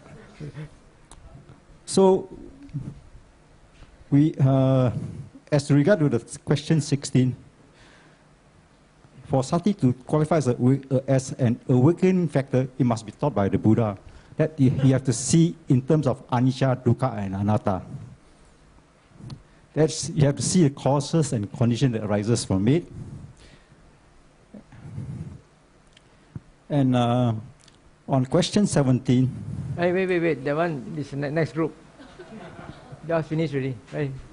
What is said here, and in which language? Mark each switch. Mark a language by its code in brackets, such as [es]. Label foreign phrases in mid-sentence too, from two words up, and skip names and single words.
[en] So, we, as regard to the question 16, for sati to qualify as an awakening factor, it must be taught by the Buddha. That you have to see in terms of [pi] anicca, dukkha, [en] and anatta. That's, you have to see the causes and condition that arises from it. And on question 17. Wait. That one is the next group. Just finished already. Right.